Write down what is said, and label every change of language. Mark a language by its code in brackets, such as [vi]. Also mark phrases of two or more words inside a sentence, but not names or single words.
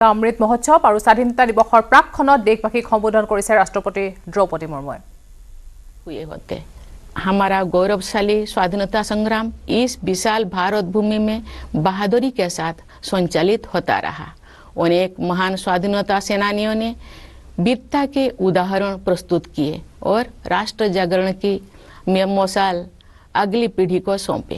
[as] অমৃত মহোৎসৱ আৰু স্বাধীনতা দিৱসৰ প্ৰাকখনত দেশবাসীক সম্বোধন কৰিছে ৰাষ্ট্ৰপতি দ্ৰৌপদী মুৰ্মুৱে। [hi] हुए होते हमारा गौरवशाली स्वाधीनता संग्राम इस विशाल भारत भूमि में बहादुरी के साथ संचालित होता रहा। अनेक महान स्वाधीनता सेनानियों ने वीरता के उदाहरण प्रस्तुत किए और राष्ट्र जागरण की मशाल अगली पीढ़ी को सौंपे।